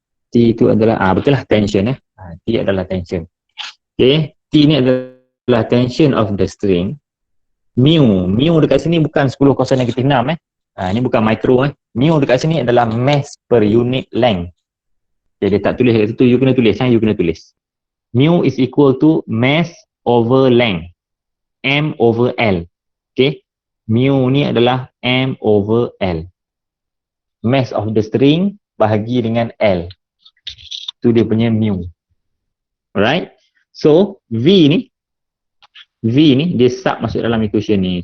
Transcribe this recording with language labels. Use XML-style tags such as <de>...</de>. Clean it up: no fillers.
<ms>T itu adalah, betul lah tension T adalah tension. Okay, T ni adalah</ms> <en>tension of the string.</en> <ms>Mu dekat sini bukan 10 cos negatif 6 ni bukan micro Mu dekat sini adalah</ms> <en>mass per unit length.</en> <ms>Jadi tak tulis kat situ, you kena tulis.</ms> <en>Mu is equal to mass over length, M over L.</en> <ms>Okay, mu ni adalah</ms> <en>M over L. Mass of the string</en> <ms>bahagi dengan L. Itu dia punya mu. Alright, so V ni dia sub masuk dalam equation ni.</ms>